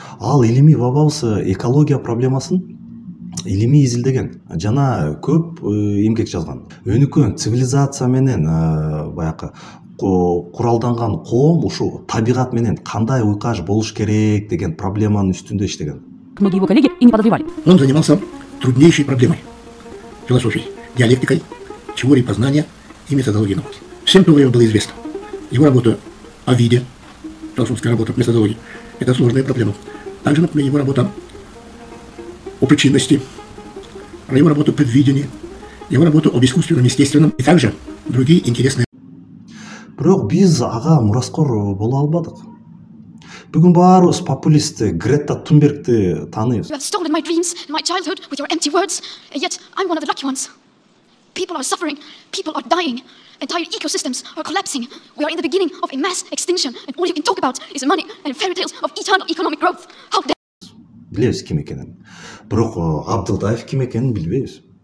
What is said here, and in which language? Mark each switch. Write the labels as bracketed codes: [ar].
[ky] Ал илимий бабабыз экология проблемасын илимий изилдеген жана көп эмгек жазган. Өнүккөн цивилизация менен баягы куралданган коом ушу табигат менен кандай уйкаш болуш керек деген проблеманын үстүндө иштеген. [ru] Многие его коллеги и не подозревали. Он занимался труднейшей проблемой – философией, диалектикой, теорией познания и методологией науки. Всем то время было известно. Его работа о виде, философская работа методологии – это сложная проблема. Также, например, его работа о причинности, его работа о предвидении, его работа об искусственном, естественном и также другие интересные. [ky] Бирок биз ага мураскор боло албадык. Бүгүн баарыбыз популист Грета Тунбергти тааныйбыз. [en] You have stolen my dreams and my childhood with your empty words, and yet I'm one of the lucky ones. People are suffering, people are dying, entire ecosystems are collapsing. We are in the beginning of a mass extinction, and all you can talk about is money and fairy tales of eternal economic growth. How dare... [ky] Билебиз ким экенин. Бирок Абдылдаев ким экенин билбейбиз.